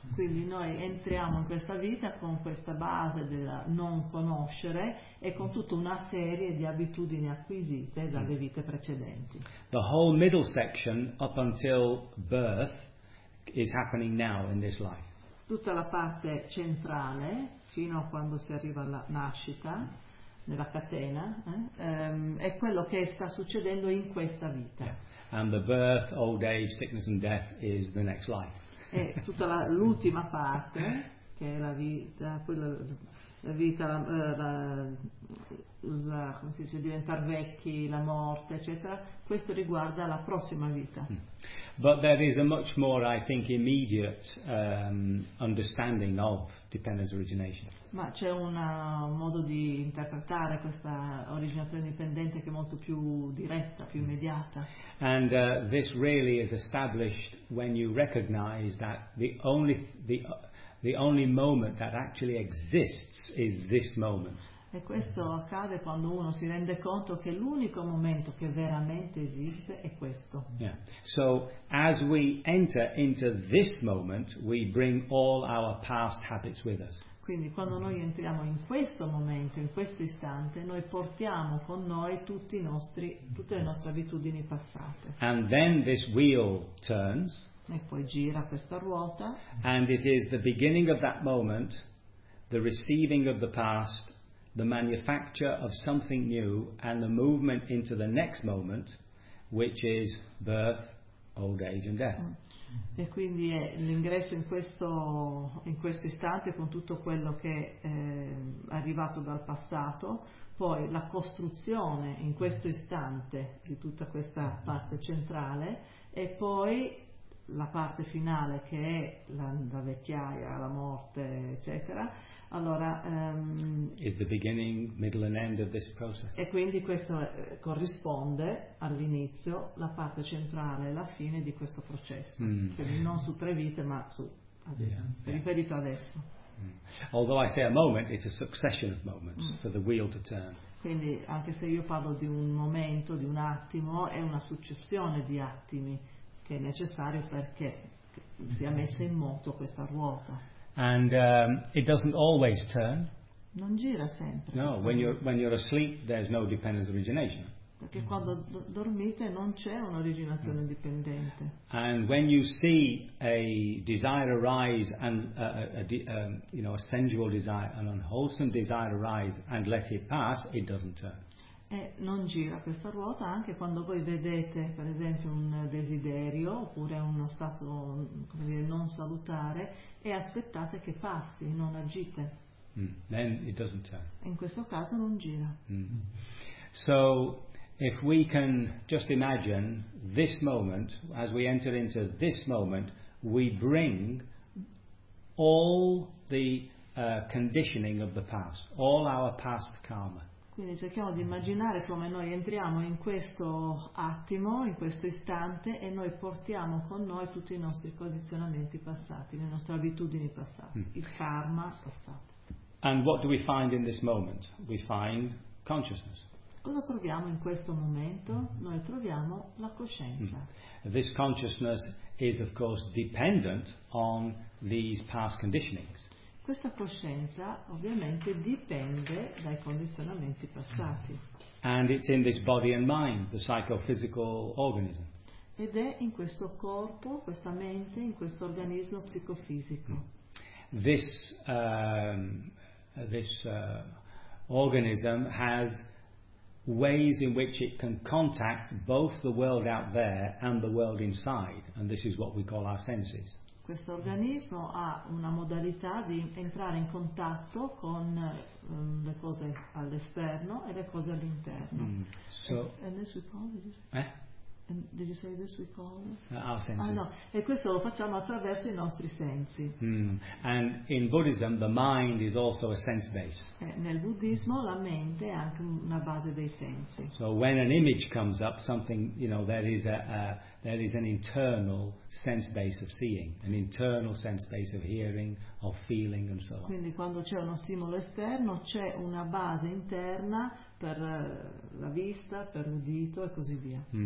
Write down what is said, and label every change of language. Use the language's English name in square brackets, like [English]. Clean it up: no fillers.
[Italian] Quindi noi entriamo in questa vita con questa base del non conoscere e con tutta una serie di abitudini acquisite dalle vite precedenti. [English] The whole middle section up until birth is happening now in this life. [Italian] Tutta la parte centrale fino a quando si arriva alla nascita nella catena è quello che sta succedendo in questa vita. [English] Yeah. And the birth, old age, sickness and death is the next life. [Italian] E tutta l'ultima parte che è la vita, quella, la vita, la come si dice, diventare vecchi, la morte, eccetera, questo riguarda la prossima vita. [English] But there is a much more, I think, immediate understanding of dependence origination. [Italian] Ma c'è un modo di interpretare questa originazione dipendente che è molto più diretta, più immediata. [English] And this really is established when you recognize that the only moment that actually exists is this moment. [Italian] E questo accade quando uno si rende conto che l'unico momento che veramente esiste è questo. [English] Yeah. So as we enter into this moment, we bring all our past habits with us. [Italian] Quindi quando noi entriamo in questo momento, in questo istante, noi portiamo con noi tutte le nostre abitudini passate. [English] And then this wheel turns. [Italian] E poi gira questa ruota. [English] And it is the beginning of that moment the receiving of the past, the manufacture of something new, and the movement into the next moment, which is birth, old age and death. [Italian] E quindi è l'ingresso in questo istante con tutto quello che è arrivato dal passato, poi la costruzione in questo istante di tutta questa parte centrale e poi la parte finale che è la vecchiaia, la morte, eccetera. Allora, [English] is the beginning, middle and end of this process. [Italian] E quindi questo corrisponde all'inizio, la parte centrale, la fine di questo processo. Quindi non su tre vite, ma su riferito adesso. [English] Although I say a moment, it's a succession of moments for the wheel to turn. [Italian] Quindi anche se io parlo di un momento, di un attimo, è una successione di attimi che è necessario perché sia messa in moto questa ruota. [English] And it doesn't always turn. [Italian] Non gira sempre. [English] No, when you're asleep, there's no dependence origination. [Italian] Perché quando dormite non c'è un'originazione dipendente. [English] And when you see a desire arise and a sensual desire, an unwholesome desire arise and let it pass, it doesn't turn. [Italian] E non gira questa ruota anche quando voi vedete, per esempio, un desiderio oppure uno stato, come dire, non salutare e aspettate che passi, non agite. [English] Then it doesn't turn. [Italian] In questo caso non gira. [English] So, if we can just imagine this moment, as we enter into this moment, we bring all the conditioning of the past, all our past karma. [Italian] Quindi cerchiamo di immaginare come noi entriamo in questo attimo, in questo istante, e noi portiamo con noi tutti i nostri condizionamenti passati, le nostre abitudini passate, il karma passato. [English] And what do we find in this moment? We find consciousness. [Italian] Cosa troviamo in questo momento? Noi troviamo la coscienza. [English] This consciousness is of course dependent on these past conditionings. [Italian] Questa coscienza ovviamente dipende dai condizionamenti passati. [English] And it's in this body and mind, the psychophysical organism. [Italian] Ed è in questo corpo, questa mente, in questo organismo psicofisico. [English] This organism has ways in which it can contact both the world out there and the world inside, and this is what we call our senses. [Italian] Questo organismo ha una modalità di entrare in contatto con le cose all'esterno e le cose all'interno. [English] And this we call it. Did you say this we call it? Our senses. [Italian] Ah, no. E questo lo facciamo attraverso i nostri sensi. [English] And in Buddhism the mind is also a sense base. [Italian] E nel buddismo la mente è anche una base dei sensi. [English] So when an image comes up, something, you know, there is an internal sense base of seeing, an internal sense base of hearing, of feeling and so on. [Italian] Quindi quando c'è uno stimolo esterno c'è una base interna per la vista, per l'udito e così via.